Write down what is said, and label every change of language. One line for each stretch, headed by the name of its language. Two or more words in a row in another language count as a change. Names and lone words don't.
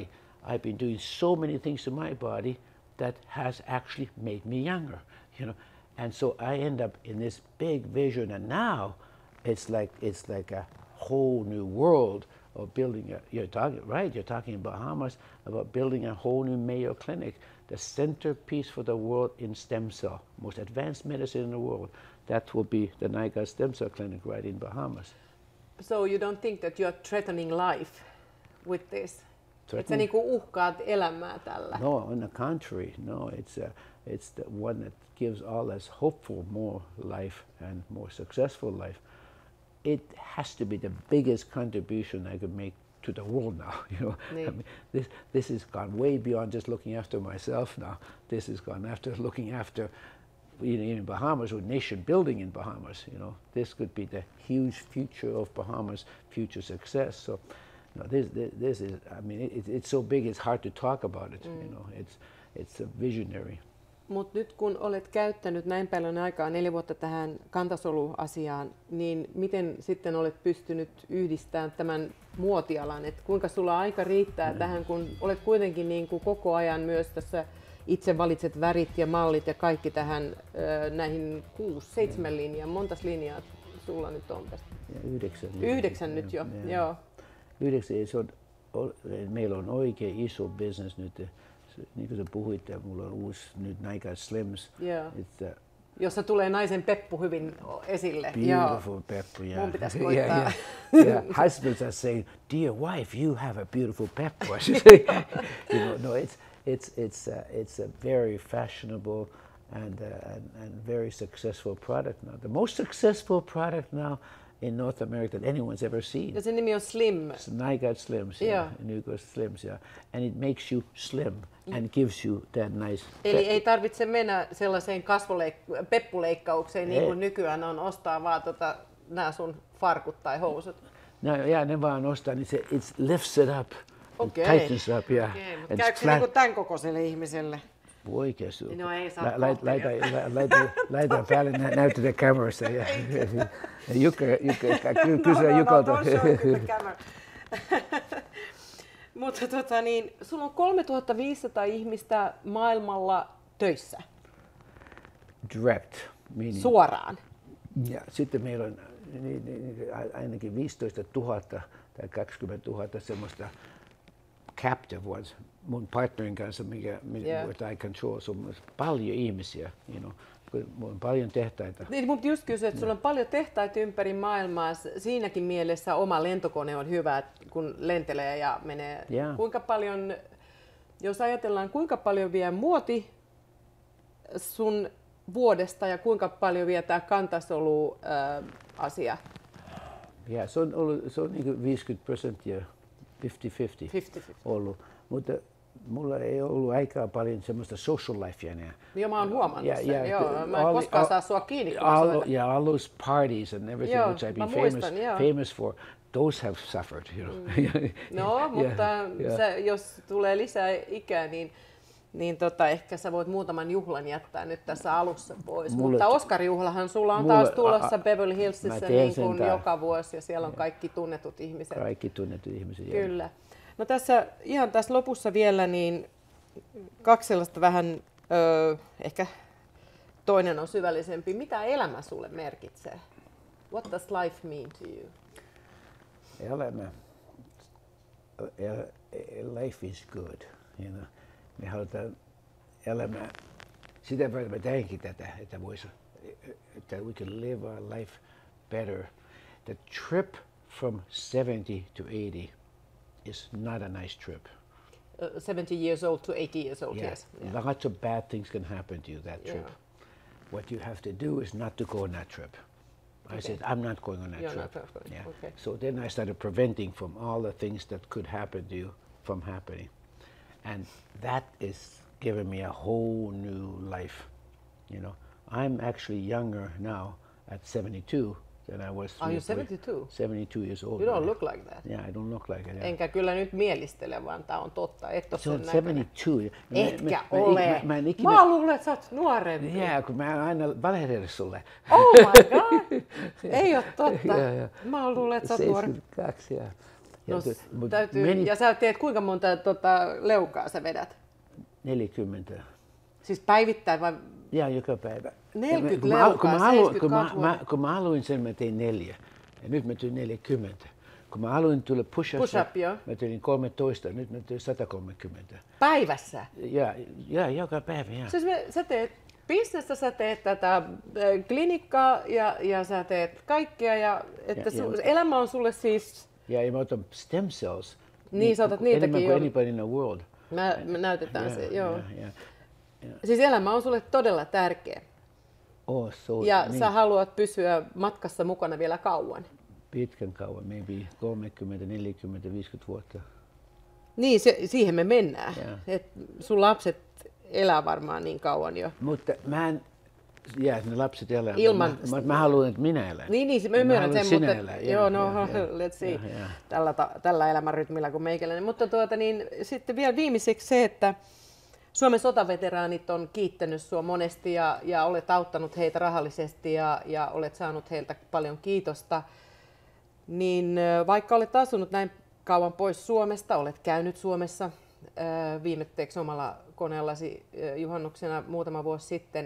English: I've been doing so many things to my body that has actually made me younger, And so I end up in this big vision, and now it's like a whole new world of building you're talking in Bahamas about building a whole new Mayo Clinic, the centerpiece for the world in stem cell, most advanced medicine in the world. That will be the NICA Stem Cell Clinic right in Bahamas. So you don't think that you're threatening life with this?
Finnish: Että sä
English: Threatening?
Finnish: niinku uhkaat elämää tällä?
English: No, on the contrary, no. It's the one that gives all us hope for more life and more successful life. It has to be the biggest contribution I could make to the world now.
Finnish: Niin.
English: I mean, this has gone way beyond just looking after myself now. This has gone after looking after, in Bahamas, or nation building in Bahamas. This could be the huge future of Bahamas' future success. So, this is. I mean, it's so big. It's hard to talk about it. It's a visionary.
Finnish: Mutta nyt kun olet käyttänyt näin paljon aikaa, 4 vuotta tähän kantasoluasiaan, niin miten sitten olet pystynyt yhdistämään tämän muotialan? Et kuinka sulla aika riittää tähän, kun olet kuitenkin niin kuin koko ajan myös tässä itse valitset värit ja mallit ja kaikki tähän näihin 6-7 linjaan. Montas linjaa sulla nyt on tästä? 9. 9 nyt jo, joo. 9, meillä on oikein iso business nyt. Niin kuin sä puhuit, mulla on uusi nyt NICA Slims.
English: Yeah.
Finnish: Jossa tulee naisen peppu hyvin esille.
English: Beautiful peppu, yeah.
Finnish: Mun pitäisi koittaa.
English: Yeah. Husbands are saying, "Dear wife, you have a beautiful peppu." I should say. No, it's a very fashionable and very successful product now. The most successful product now in North America that anyone's ever seen.
Finnish: Ja sen nimi on Slim.
English: NICA Slims, NICA Slims, and it makes you slim and gives you that nice.
Finnish: Eli ei tarvitse mennä sellaiseen peppuleikkaukseen niin kuin nykyään on, ostaa vaan nämä sun farkut tai housut. No, ne vaan ostaa, niin se
English: it lifts it up, tightens up,
Finnish: Okay, mutta käykö se niinku tämän kokoiselle ihmiselle? Oikeasti. No ei saa laita päälle, näytä the camerasta. Jukka, kysyä Jukalta. Mutta sulla on 3500 ihmistä maailmalla töissä.
English: Direct. Meaning.
Finnish: Suoraan. Ja sitten meillä on ainakin 15 000 tai 20 000 semmoista
English: captive once.
Finnish: Mun partnerin kanssa, mitä
English: I control,
Finnish: se on paljon ihmisiä,
English: you know.
Finnish: Mulla on paljon tehtaita. Niin, mutta just kysyä, että sulla on paljon tehtaita ympäri maailmaa. Siinäkin mielessä oma lentokone on hyvä, kun lentelee ja menee.
English: Yeah.
Finnish: Kuinka paljon, jos ajatellaan, kuinka paljon vie muoti sun vuodesta ja kuinka paljon vie tämä kantasolu-asia? Yeah, se on niin 50%, 50-50 ollut. Mutta mulla ei ollut aikaa paljon semmoista social lifea enää. Joo, mä oon huomannut sen. Joo, mä en koskaan saa sua kiinni, kun mä soitan.
English: Yeah, all those parties and everything which I've been famous for, those have suffered, you know.
Finnish: No, mutta jos tulee lisää ikää, niin ehkä sä voit muutaman juhlan jättää nyt tässä alussa pois. Mutta Oscar-juhlahan sulla on taas tulossa Beverly Hillsissä niin kuin joka vuosi ja siellä on kaikki tunnetut ihmiset. Kaikki tunnetut ihmiset. Kyllä. No ihan tässä lopussa vielä niin kaksi sellaista vähän, ehkä toinen on syvällisempi. Mitä elämä sulle merkitsee?
English: What does life mean to you? Elämä. Life is good, you know.
Finnish: Me halutaan elämää. Sitä varten me tehdäänkin tätä, että
English: we can live our life better. The trip from 70 to 80 is not a nice trip. 70 years old to 80 years old, yeah. Yes. Yeah. Lots of bad things can happen to you that trip. Yeah. What you have to do is not to go on that trip. I said, I'm not going on that trip. Yeah. Okay. So then I started preventing from all the things that could happen to you from happening. And that is giving me a whole new life. You know, I'm actually younger now at 72 than I was. Are you 72? 72 years old. You don't look like that. Yeah, I don't look like it. Yeah.
Finnish: Enkä kyllä nyt mielistele, vaan tää on totta. Et ole sen 72. Etkä ole. Mä luulen, että sä oot nuorempi. Yeah, kun mä aina valehdellut sulle.
English: Oh my god!
Finnish: Ei ole totta. Mä luulen, että sä oot nuorempi. 72, yeah. No, ja sä teet kuinka monta leukaa sä vedät? 40. Siis päivittäin vai? Joo, joka päivä. 40 leukaa, 72 kun mä aloin sen, mä tein 4. Ja nyt mä tein 40. Kun mä aloin tulla push-upista, mä tein 13, nyt mä tein 130. Päivässä? Joo, joka päivä, joo. Siis sä teet bisnestä, sä teet tätä klinikkaa ja sä teet kaikkea. Ja, että elämä on sulle siis... Ja mä otan
English: stem cells.
Finnish: Niin, sä otat niitäkin jo. Enemmän kuin
English: anybody in the world.
Finnish: Me näytetään se, joo. Siis elämä on sulle todella tärkeä. Ja niin. Sä haluat pysyä matkassa mukana vielä kauan. Pitkän kauan, maybe 30, 40, 50 vuotta. Niin, siihen me mennään. Et sun lapset elää varmaan niin kauan jo. Mutta mä en... ne lapset elää. Ilman... Mä haluan, että minä elän. Niin, mä myönnän sen, mutta... Joo,
English: let's see.
Finnish: Tällä elämänrytmillä kuin meikäläinen. Mutta niin, sitten vielä viimeiseksi se, että Suomen sotaveteraanit on kiittänyt sua monesti ja olet auttanut heitä rahallisesti ja olet saanut heiltä paljon kiitosta. Niin vaikka olet asunut näin kauan pois Suomesta, olet käynyt Suomessa viimetteeksi omalla koneellasi juhannuksena muutama vuosi sitten.